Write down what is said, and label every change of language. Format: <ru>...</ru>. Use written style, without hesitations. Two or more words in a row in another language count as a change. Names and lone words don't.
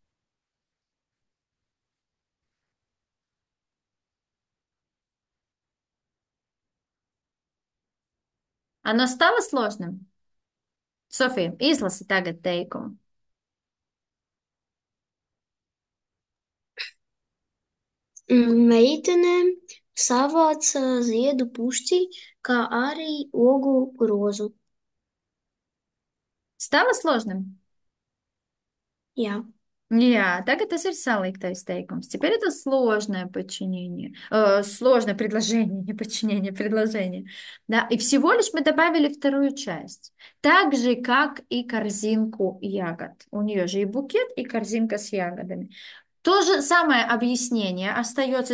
<ru>Оно стало сложным? Софija,</ru> <lv>izlasi tagad teikumu. Meitene savāca ziedu pušķi, kā arī ogu grozu.</lv> <ru>Stало сложным?</ru> <lv>Jā. Jā, tagad tas ir saliktais teikums.</lv> <ru>Теперь это сложное подчинение, сложное предложение, не подчинение, предложение. Да, и всего лишь мы добавили вторую часть. Так же, как и корзинку ягод. У нее же и букет, и корзинка с ягодами. То же самое объяснение остается.</ru>